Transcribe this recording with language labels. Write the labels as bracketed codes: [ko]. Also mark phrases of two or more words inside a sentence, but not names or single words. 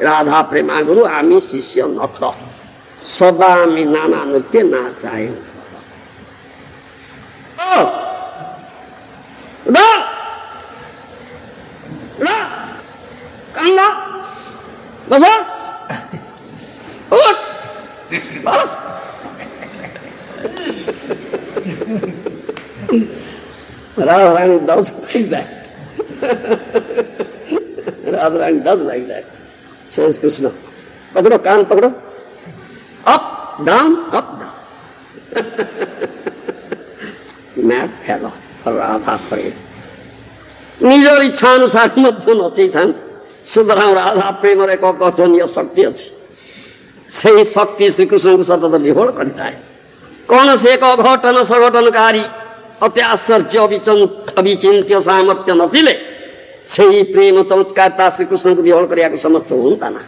[or] ରାଧା ପ୍ରେମା ଗୁରୁ ଆମେ ଶିଷ୍ୟ ନଟ ସଦା ଆମେ ନାନା ନୃତ୍ୟ ନାଚାଏ। କାନ୍ଦ ବସ ବସ [en] Radharani does like that. Radharani does like that. Says Krishna. [hi] पकड़ो, कान पकड़ो. [en] Up, down, up, down. Mad fellow, Radha prayed. [or] ନିଜର ଇଚ୍ଛା ଅନୁସାରେ ମଧ୍ୟ ନଚେଇଥାନ୍ତି। ସୁତରାଂ ରାଧା ପ୍ରେମର ଏକ ଅକଥନୀୟ ଶକ୍ତି ଅଛି। ସେହି ଶକ୍ତି ଶ୍ରୀକୃଷ୍ଣଙ୍କୁ ସତତ ବିହୋଳ କରିଥାଏ। କୌଣସି ଏକ ଅଘଟନ ସଘଟନକାରୀ ଅତି ଆଶ୍ଚର୍ଯ୍ୟ ଅବିଚିନ୍ତ୍ୟ ସାମର୍ଥ୍ୟ ନଥିଲେ ସେହି ପ୍ରେମ ଚମତ୍କାରିତା ଶ୍ରୀକୃଷ୍ଣଙ୍କୁ ବିହୋଳ କରିବାକୁ ସମର୍ଥ ହୁଅନ୍ତା ନା।